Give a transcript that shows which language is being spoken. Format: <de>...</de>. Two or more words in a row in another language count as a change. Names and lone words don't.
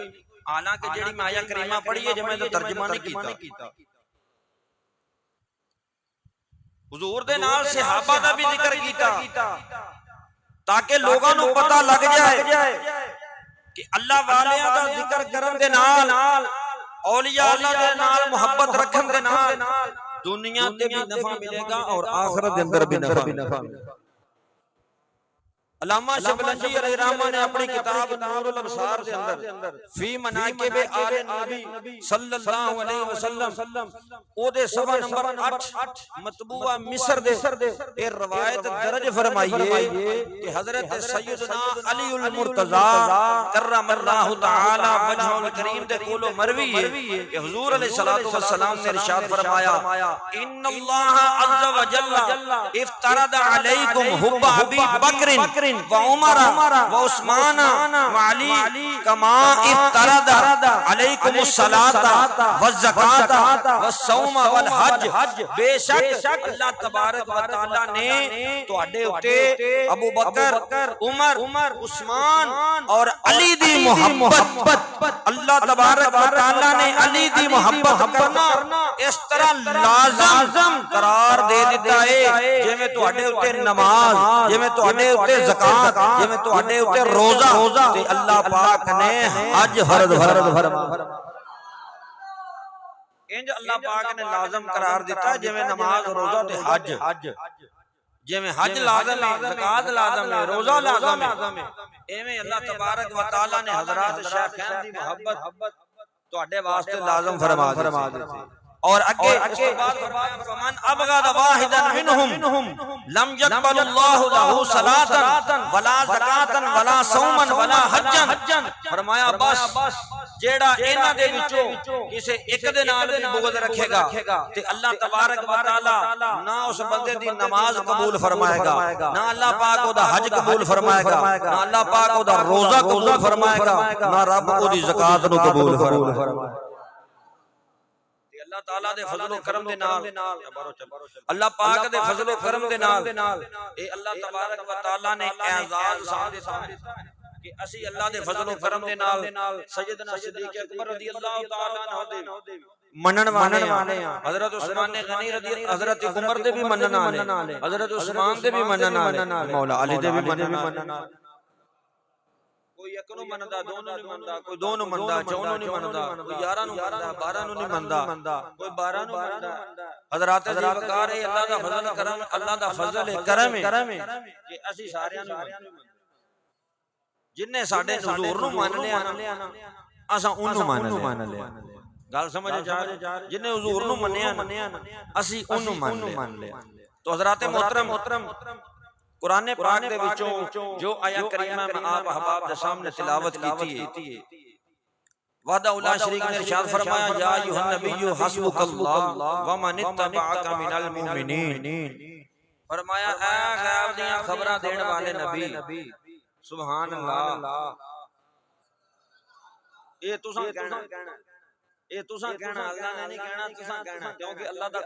<pa>حالانکہ جہڑی میں آیا کریمہ پڑھی ہے، جیویں تو ترجمہ نہیں کیتا، حضور دے نال صحابہ دا بھی ذکر کیتا تاکہ لوگاں نوں پتا لگ جائے کہ اللہ والیاں دا ذکر کرن دے نال، اولیا اللہ دے نال محبت رکھن دے نال دنیا تے بھی نفع ملے گا اور آخرت دے اندر بھی نفع ملے گا. علامہ شبلنجی علیہ الرحمان نے اپنی کتاب نور الابصار کے اندر</pa> <ar>في مناقب آل النبي صلى الله عليه وسلم</ar> <pa>اوہدے صفحہ نمبر 8 مطبوعہ مصر دے اے روایت درج فرمائی ہے کہ حضرت سیدنا علی المرتضیٰ</pa> <ar>كرم الله تعالى وجهه الكريم</ar> <pa>دے کولوں مروی ہے کہ حضور</pa> <ar>عليه الصلاة والسلام</ar> <pa>نے ارشاد فرمایا</pa> <ar>إن الله عز وجل افترض عليكم حب أبي بكر وعمر وعثمان وعلي كما افترض عليكم الصلاة والزكاة و الصوم والحج</ar> <pa>بے شک اللہ</pa> <ar>تبارك وتعالى</ar> <pa>نے تہاڈے اتے ابو بکر عمر عثمان اور علی دی محبت اللہ</pa> <ar>تبارك وتعالى</ar> <pa>نے علی دی محبت کرنا اس طرح لازم قرار دے دتا ہے جیویں تہاڈے اتے نماز جیویں تہاڈے اتے زکات جیویں تہاڈے اتے روزہ تے اللہ پاک نے حج فرض فرما انج اللہ پاک نے لازم قرار دتا جیویں نماز روزہ تے حج جیویں حج لازم ہے زکات لازم ہے روزہ لازم ہے ایویں اللہ</pa> <ar>تبارك وتعالى</ar> <pa>نے حضرات شیخین دی محبت تہاڈے واسطے لازم فرما دی اور آگے اس کے بعد</pa> <ar>فمن أبغض واحدًا منهم لم يقبل الله له صلاةً ولا زكاةً ولا صومًا ولا حجًا</ar> <pa>فرمایا بس جہڑا انہاں دے وچوں کسے اک دے نال بھی بغض رکھے گا تے اللہ</pa> <ar>تبارك وتعالى</ar> <pa>نا اس بندے دی نماز قبول فرمائے گا نا اللہ پاک اوہدا حج قبول فرمائے گا نا اللہ پاک اوہدا روزہ قبول فرمائے گا نا رب اوہدی زکات نوں قبول فرمائے گا اللہ تعالیٰ دے فضل و کرم دے نال اللہ پاک دے فضل و کرم دے نال اے اللہ تبارک</pa> <ar>وتعالى</ar> <pa>نے اعزاز سان دتا کہ اسی اللہ دے فضل و کرم دے نال سیدنا صدیق اکبر</pa> <ar>رضي الله تعالى عنه</ar> <pa>دے منن والے ہیں حضرت عثمان غنی رضی حضرت عمر دے بھی منن والے حضرت عثمان دے بھی मनन वाले हजरत उस्मान दे भी منن والے مولا علی دے بھی منن والے کوئی اک نوں منندا دونوں نہیں منندا کوئی دو نوں منندا چوناں نہیں منندا کوئی 11 نوں منندا 12 نوں نہیں منندا کوئی 12 نوں منندا حضرت جی وقار ہے اللہ دا فضل کرم اللہ دا فضل کرم ہے کہ اسی ساریاں نوں جنے ساڈے حضور نوں مان لیا نا اساں اونوں مان لیا گل سمجھ جا جنے حضور نوں منیا نا اسی اونوں مان لیا تو حضرت محترم قرآن پاک دے وچوں جو آیت کریمہ میں آپ احباب دے سامنے تلاوت کیتی ہے</pa> <ar>وحده لا شريك</ar> <pa>نے ارشاد فرمایا</pa> <ar>يا أيها النبي حسبك الله ومن اتبعك من المؤمنين</ar> <pa>فرمایا اے غیب دیاں خبراں دینے والے نبی</pa> <ar>سبحان الله</ar> <pa>یہ تساں کہنا یہ تساں کہنا اللہ نے نہیں کہنا تساں کہنا کیونکہ اللہ دا</pa>